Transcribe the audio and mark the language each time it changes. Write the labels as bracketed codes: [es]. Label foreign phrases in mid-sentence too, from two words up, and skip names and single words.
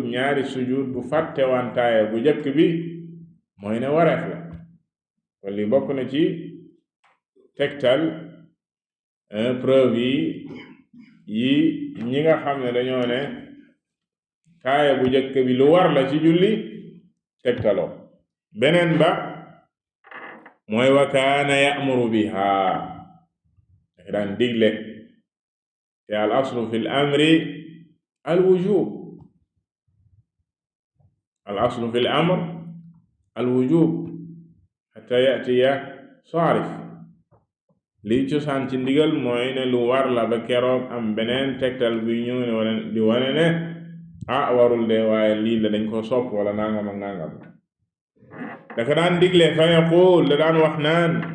[wo] ñaari sujuud bu fàtte wantaaya bu jëkk bi mooy ne wareef la kon li bokk na ci tegtal preuve yi ñi nga xam ne dañoo ne taaya bu jëkk bi lu war la ci julli tegtaloo beneen ba mooy [ar] وكان يأمر بها [wo] dafa daan digle te [ar] الأصل في الأمر الوجوب الأصل في الأمر الوجوب حتى يأتي صارف [wo] li cosaan ci ndigal mooy ne lu war la ba keroog am beneen tegtal bi ñëw ne wala di wane ne warul de waaye lii la dañ ko sopp wala nangam ak nangam dafa daan digle fa yaqul da daan wax naan